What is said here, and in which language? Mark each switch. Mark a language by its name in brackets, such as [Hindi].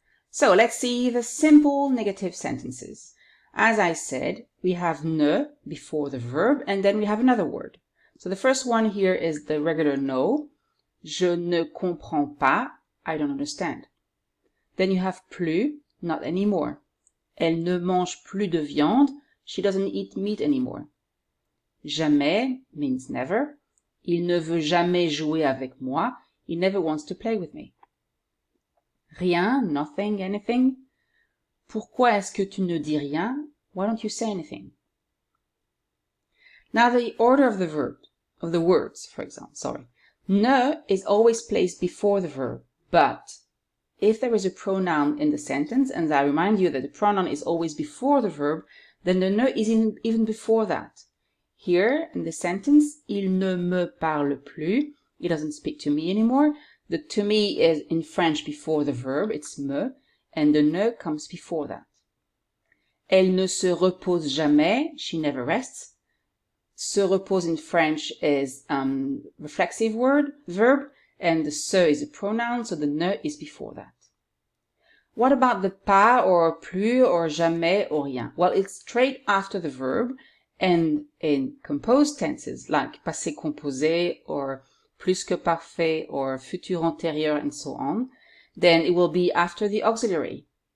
[English] So let's see the simple negative sentences. As I said, we have ne before the verb, and then we have another word. So the first one here is the regular no. [French] Je ne comprends pas. [English] I don't understand. Then you have plus, not anymore. [French] Elle ne mange plus de viande. [English] She doesn't eat meat anymore. Jamais means never. [French] Il ne veut jamais jouer avec moi. [English] He never wants to play with me. Rien, nothing, anything. [French] Pourquoi est-ce que tu ne dis rien? [English] Why don't you say anything? Now the order of the words, for example, Ne is always placed before the verb, but if there is a pronoun in the sentence, and I remind you that the pronoun is always before the verb, then the ne is even before that. Here, in the sentence, [French] il ne me parle plus. [English] He doesn't speak to me anymore. The to me is in French before the verb, it's me, and the ne comes before that. [French] Elle ne se repose jamais. [English] She never rests. Se repose in French is reflexive verb, and the se is a pronoun, so the ne is before that. What about the pas or plus or jamais or rien? Well, it's straight after the verb, and in composed tenses like passé composé or plus que parfait or futur antérieur and so on, then it will be after the auxiliary.